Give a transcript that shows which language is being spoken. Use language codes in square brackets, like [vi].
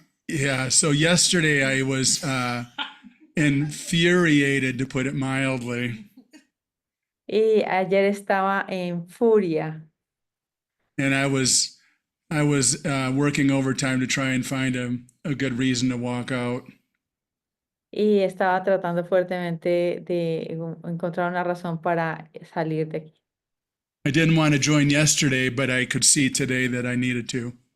[en] Yeah, so yesterday I was infuriated, to put it mildly. [es] y ayer estaba en furia [en] And I was working overtime to try and find a good reason to walk out. [es] y estaba tratando fuertemente de encontrar una razón para salir de aquí. [en] I didn't want to join yesterday, but I could see today that I needed to.